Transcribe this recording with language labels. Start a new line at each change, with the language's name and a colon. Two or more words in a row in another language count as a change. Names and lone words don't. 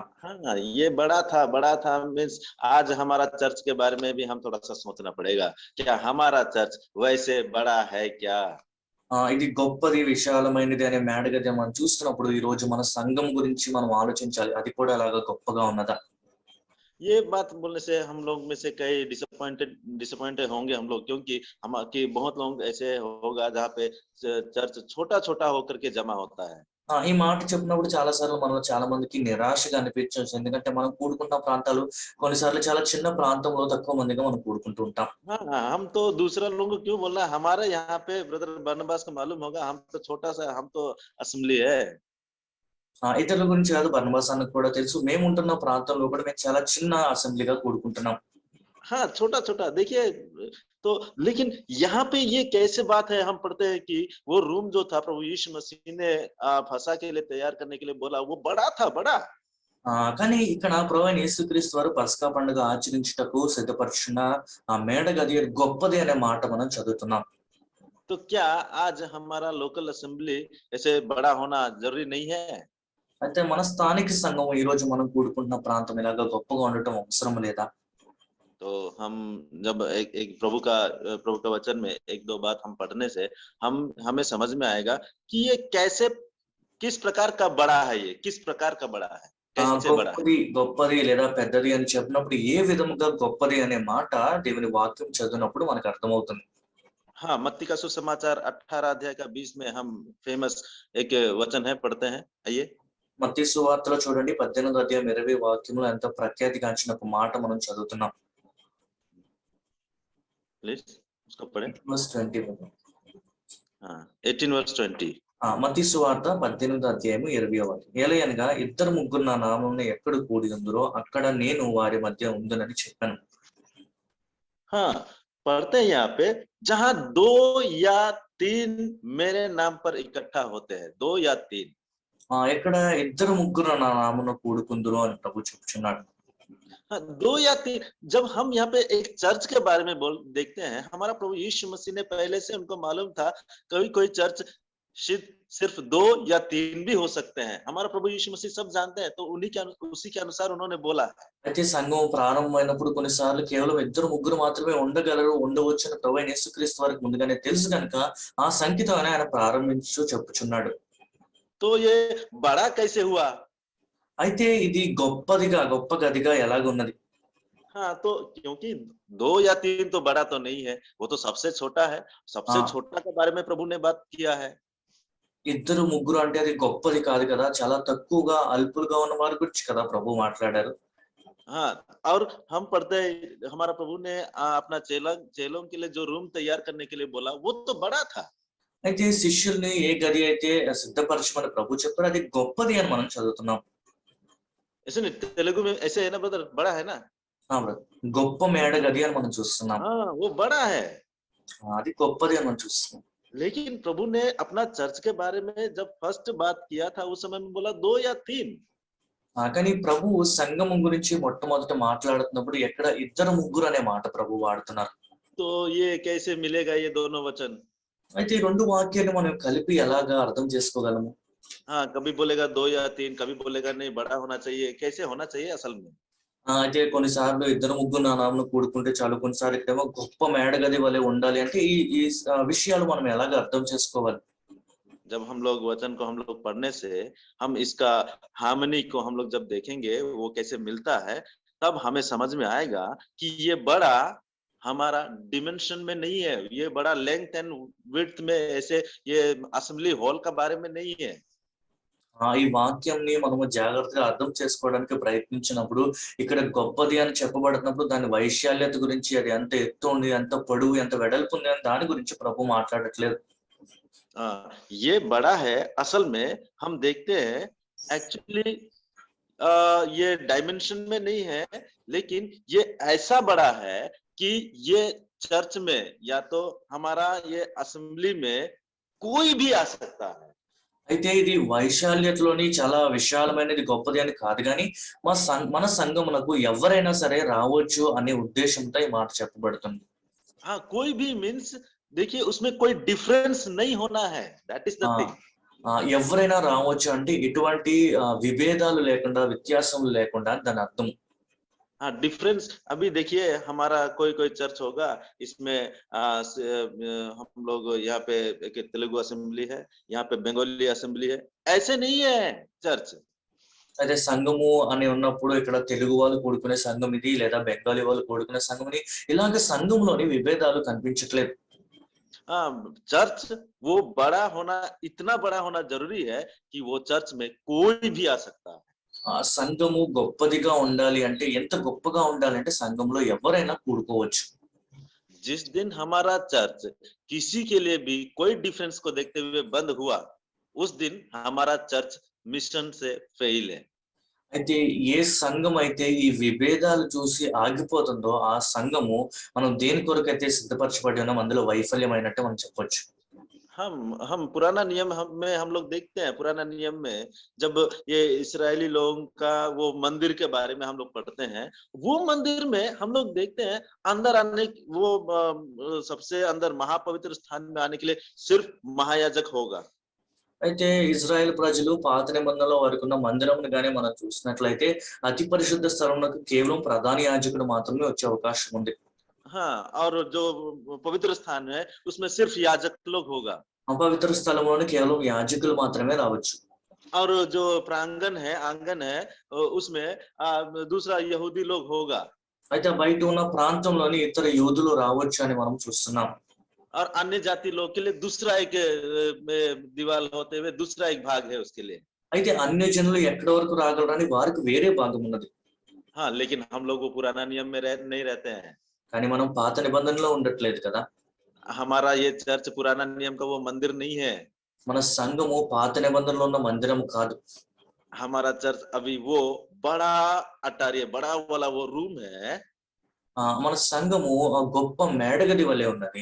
Hindi: हाँ, ये बड़ा था मीन्स आज हमारा चर्च के बारे में भी हम थोड़ा सा सोचना पड़ेगा, क्या हमारा चर्च वैसे बड़ा है क्या.
Telugu: ఇది గొప్పది విశాలమైనది అనే మేడ గది మనం చూస్తున్నప్పుడు ఈ రోజు మన సంఘం గురించి మనం ఆలోచించాలి, అది కూడా అలాగా గొప్పగా ఉన్నదా.
Hindi: ये बात बोलने से हम लोग में से कई डिसअपॉइंटेड होंगे हम लोग, क्योंकि हम कि बहुत लोग ऐसे होगा जहाँ पे चर्च छोटा छोटा होकर के जमा होता है।
Telugu: ఈ మాట చెప్పినప్పుడు చాలా సార్లు మనం చాలా మందికి నిరాశగా అనిపించవచ్చు. ఎందుకంటే మనం కూడుకున్న ప్రాంతాలు కొన్నిసార్లు చాలా చిన్న ప్రాంతంలో తక్కువ మందిగా మనం కూడుకుంటూ ఉంటాం.
Hindi: हाँ हाँ, हम तो दूसरा लोगों को क्यों बोलना, हमारे यहाँ पे ब्रदर बरनबास को मालूम होगा, हम तो छोटा सा, हम तो असेंबली है।
Telugu: ఇతరుల గురించి కాదు, బర్నబాస్ అన్నకు కూడా తెలుసు. మేము ఉంటున్న ప్రాంతంలో కూడా మేము చాలా చిన్న అసెంబ్లీగా కూడుకుంటున్నాం.
Hindi: हाँ, छोटा छोटा देखिए, तो लेकिन यहाँ पे ये कैसे बात है, हम पढ़ते हैं कि वो रूम जो था प्रभु यीशु मसीह ने फसा के लिए तैयार करने के लिए बोला, वो बड़ा था, बड़ा।
Telugu: కానీ ఇక్కడ ప్రభువైన యేసుక్రీస్తు వారు పస్కా పండుగ ఆచరించుటకు సిద్ధపరచున్న ఆ మేడ గది గొప్పది అనే మాట మనం చదువుతున్నాం.
Hindi: तो क्या आज हमारा
English: local assembly
Hindi: ऐसे बड़ा होना जरूरी नहीं है?
Telugu: అయితే మన స్థానిక సంఘం ఈ రోజు మనం కూడుకుంటున్న ప్రాంతం ఇలాగా గొప్పగా ఉండటం అవసరం లేదా?
Hindi: तो हम जब एक प्रभु का वचन में एक दो बात हम पढ़ने से हमें समझ में आएगा कि ये कैसे, किस प्रकार का बड़ा है, ये किस प्रकार का बड़ा है, कैसे बड़ा है।
Telugu: గొప్పది లేదా పెద్దది అని చెప్పినప్పుడు ఏ విధముగా గొప్పది అనే మాట దేవుని వాక్యం చదివినప్పుడు మనకు అర్థమవుతుంది.
Hindi: हाँ, मत्ती का सुसमाचार 18 अध्याय का 20 में हम फेमस एक वचन है, पढ़ते हैं, आइए।
Telugu: మత్తయి సువార్తలో చూడండి 18వ అధ్యాయం 20 వాక్యములో ఎంత ప్రఖ్యాతిగాంచిన ఒక మాట మనం చదువుతున్నాం.
Hindi: प्लीज उसको पढ़ें।
English: Verse 21.
Hindi: हाँ, 18 verse 20।
Telugu: మత్తయి సువార్త 18వ అధ్యాయం 20వ వాక్యం. ఏలయనగా ఇద్దరు ముగ్గురు నా నామమున ఎక్కడ కూడి ఉందురో అక్కడ నేను వారి మధ్య ఉందునని చెప్పాను.
Hindi: हाँ, पढ़ते हैं यहाँ पे, जहां 2 या 3 मेरे नाम पर इकट्ठा होते हैं, 2 या 3।
Telugu: ఎక్కడ ఇద్దరు ముగ్గురు నా నామమున కూడుకుందురో అని ప్రభు చెప్తున్నాడు.
Hindi: हाँ, 2 या 3, जब हम यहाँ पे एक चर्च के बारे में देखते हैं, हमारा प्रभु यीशु मसीह ने पहले से उनको मालूम था कोई चर्च सिर्फ 2 या 3 भी हो सकते हैं। हमारा प्रभु यीशु मसीह सब जानते हैं, तो उसी के अनुसार उन्होंने बोला।
Telugu: అయితే సంఘం ప్రారంభమైనప్పుడు కొన్నిసార్లు కేవలం ఇద్దరు ముగ్గురు మాత్రమే ఉండవచ్చు అని ప్రభువైన యేసుక్రీస్తు వారికి ముందుగానే తెలుసు కనుక ఆ సంఖ్యతోనే ఆయన చెప్పుచున్నాడు.
Hindi: तो ये बड़ा कैसे हुआ?
Telugu: అయితే ఇది గొప్ప గదిగా ఎలాగున్నది?
Hindi: हाँ, तो क्योंकि 2 या 3 तो बड़ा तो नहीं है, वो तो सबसे छोटा है। सबसे छोटा के बारे में प्रभु ने बात किया है।
Telugu: ఇద్దరు ముగ్గురు అంటే అది గొప్పది కాదు కదా, చాలా తక్కువగా అల్పులుగా ఉన్న వారి గురించి కదా ప్రభు మాట్లాడారు.
Hindi: हाँ, और हम पढ़ते हैं हमारा प्रभु ने अपना चेलों के लिए जो रूम तैयार करने के लिए बोला, वो तो बड़ा था।
Telugu: అయితే శిష్యుల్ని ఏ గది అయితే సిద్ధపరచమని ప్రభు చెప్పారు అది గొప్పది అని మనం చదువుతున్నాం.
Hindi: ऐसे नहीं, तेलुगु में ऐसे है ना ब्रदर, बड़ा है ना?
Telugu: గొప్ప మేడ గది అని మనం చూస్తున్నాం.
Hindi: हाँ, वो बड़ा है,
Telugu: అది గొప్పది అని మనం చూస్తున్నాం.
Hindi: लेकिन प्रभु ने अपना चर्च के बारे में जब फर्स्ट बात किया था, उस समय में बोला 2 या 3।
Telugu: కానీ ప్రభు సంఘము గురించి మొట్టమొదట మాట్లాడుతున్నప్పుడు ఎక్కడ ఇద్దరు ముగ్గురు అనే మాట ప్రభు వాడుతున్నారు.
Hindi: तो ये कैसे मिलेगा ये दोनों वचन?
Telugu: అయితే ఈ రెండు వాక్యాలు మనం కలిపి ఎలాగా అర్థం చేసుకోగలము?
Hindi: हाँ, कभी बोलेगा 2 या 3, कभी बोलेगा नहीं बड़ा होना चाहिए, कैसे होना चाहिए असल में?
Telugu: అయితే కొన్నిసార్లు ఇద్దరు ముగ్గురు నా నామమున కూడుకుంటే చాలు, కొన్నిసార్లు ఇక్కడేమో గొప్ప మేడగది వలె ఉండాలి అంటే ఈ విషయాలు మనం ఎలాగ అర్థం చేసుకోవాలి?
Hindi: जब हम लोग वचन को हम लोग पढ़ने से हम इसका हार्मनी को हम लोग जब देखेंगे वो कैसे मिलता है, तब हमें समझ में आएगा कि ये बड़ा हमारा डिमेंशन में नहीं है, ये बड़ा
English: length and width
Hindi: में, ऐसे ये असेंबली हॉल का बारे में नहीं है।
Telugu: ఈ వాక్యంని మనము జాగ్రత్తగా అర్థం చేసుకోవడానికి ప్రయత్నించినప్పుడు ఇక్కడ గొప్పది అని చెప్పబడుతున్నప్పుడు దాని వైశాల్యత గురించి, అది ఎంత ఎత్తు ఉంది, ఎంత పొడవు, ఎంత వెడల్పు ఉంది అని దాని గురించి ప్రభు మాట్లాడట్లేదు.
Hindi: ये बड़ा है, असल में हम देखते हैं एक्चुअली ये डायमेंशन में नहीं है, लेकिन ये ऐसा बड़ा है कि ये चर्च में या तो हमारा ये असेंबली में कोई भी आ सकता है।
Telugu: అయితే ఇది వైశాల్యతలోని చాలా విశాలమైనది, గొప్పది అని కాదు, కానీ మన సంఘమునకు ఎవరైనా సరే రావచ్చు అనే ఉద్దేశంతో ఈ మాట చెప్పబడుతుంది.
Hindi: हाँ, कोई भी मीन्स देखिए उसमें कोई डिफरेंस नहीं होना है,
English: that is the thing.
Telugu: ఎవరైనా రావచ్చు అంటే ఎటువంటి విభేదాలు లేకుండా, వ్యత్యాసములు లేకుండా దాని అర్థం.
Hindi: हाँ, डिफरेंस अभी देखिए हमारा कोई चर्च होगा, इसमें हम लोग यहाँ पे एक तेलुगु असेंबली है, यहाँ पे बंगाली असेंबली है, ऐसे नहीं है चर्च।
Telugu: అయితే సంఘము అని ఉన్నప్పుడు ఇక్కడ తెలుగు వాళ్ళు కూడుకునే సంఘం ఇది, లేదా బెంగాలీ వాళ్ళు కూడుకునే సంఘం ఇది, ఇలాగ సంఘంలోని విభేదాలు కనిపించట్లేదు.
Hindi: हाँ, चर्च वो बड़ा होना, इतना बड़ा होना जरूरी है कि वो चर्च में कोई भी आ सकता है।
Telugu: ఆ సంఘము గొప్పదిగా ఉండాలి అంటే, ఎంత గొప్పగా ఉండాలంటే సంఘంలో ఎవరైనా కూడుకోవచ్చు.
Hindi: जिस दिन हमारा चर्च किसी के लिए भी कोई डिफरेंस को देखते हुए बंद हुआ, उस दिन हमारा चर्च मिशन से फेल है।
Telugu: అయితే ఏ సంఘం అయితే ఈ విభేదాలు చూసి ఆగిపోతుందో ఆ సంఘము మనం దేని కొరకైతే సిద్ధపరచబడి ఉన్నాం అందులో వైఫల్యమైనట్టు మనం చెప్పొచ్చు.
Hindi: हम पुराना नियम में हम लोग देखते हैं, पुराना नियम में जब ये इस्राएली लोगों का वो मंदिर के बारे में हम लोग पढ़ते हैं, वो मंदिर में हम लोग देखते हैं अंदर आने, वो सबसे अंदर महापवित्र स्थान में आने के लिए सिर्फ महायाजक होगा।
Telugu: అయితే ఇజ్రాయెల్ ప్రజలు పాత నిబంధనలో వారికి ఉన్న మందిరం గానీ మనం చూసినట్లయితే అతి పరిశుద్ధ స్థలంలోకి కేవలం ప్రధాన యాజకుడు మాత్రమే వచ్చే అవకాశం ఉంది.
Hindi: हाँ, और जो पवित्र स्थान है उसमें सिर्फ याजक लोग होगा।
Telugu: అపవిత్ర స్థలంలోని కేవలం యాజకులు మాత్రమే రావచ్చు.
Hindi: और जो प्रांगण है, आंगन है, उसमें दूसरा यहूदी लोग होगा।
Telugu: అయితే బయట ఉన్న ప్రాంతంలోని ఇతర యూదులు రావచ్చు అని మనం చూస్తున్నాం.
Hindi: और अन्य जाति लोग के लिए दूसरा एक दीवार होते हुए दूसरा एक भाग है उसके लिए।
Telugu: అయితే అన్య జనులు ఎక్కడి వరకు రాగలరని వారికి వేరే భాగం ఉన్నది.
Hindi: हाँ, लेकिन हम लोग वो पुराना नियम में नहीं रहते हैं।
Telugu: కానీ మనం పాత నిబంధనలో ఉండట్లేదు కదా.
Hindi: हमारा ये चर्च पुराना नियम का वो मंदिर नहीं है।
Telugu: మన సంఘము పాత నిబంధనలో ఉన్న మందిరం కాదు.
Hindi: हमारा चर्च अभी वो बड़ा अटारी, बड़ा वाला वो रूम है,
Telugu: మన సంఘము గొప్ప మేడగది వలె ఉన్నది,